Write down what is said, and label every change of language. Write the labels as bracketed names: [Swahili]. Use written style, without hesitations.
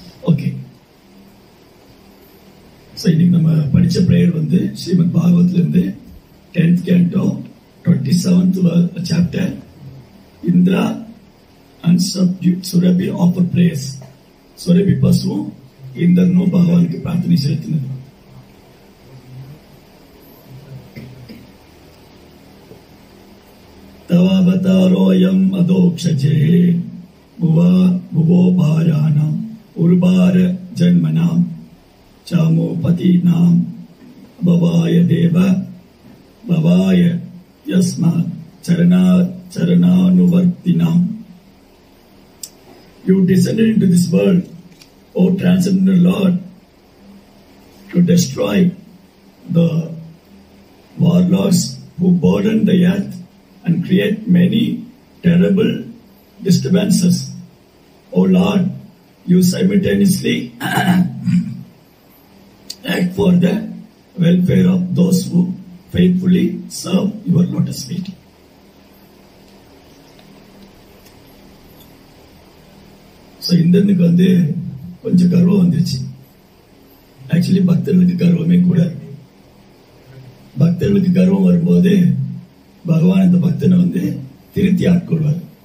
[Tamil] Okay. இன்னைக்கு நம்ம படிச்ச பிரேயர் ஸ்ரீமத் பாகவத்ல இருந்து [English] 10th canto 27th chapter. Indra and Surabhi offer prayers. [Tamil] Surabhi பசுவும் இந்திரனும் பகவானுக்கு பிரார்த்தனை செலுத்தினது. [Sanskrit] तवावतारोऽयम् अदोक्षजे भुवो भाराणाम् उर्वार जन्मनाम् चामोपतीनाम् भवाय देव भवाय यस्मात् चरणानुवर्तिनाम्. [English] You descended into this world, O transcendental Lord, to destroy the warlords who burden the earth and create many terrible disturbances. O Lord, you simultaneously act for the welfare of those who faithfully serve your lotus feet. [Tamil] இந்திரனுக்கு கொஞ்சம் கர்வம் வந்துருச்சு. Actually பக்தர்களுக்கு கர்வமே கூடாது. பக்தர்களுக்கு கர்வம் வரும்போது பகவான் இந்த பக்தனை திருத்தி ஆட்கொள்வார்.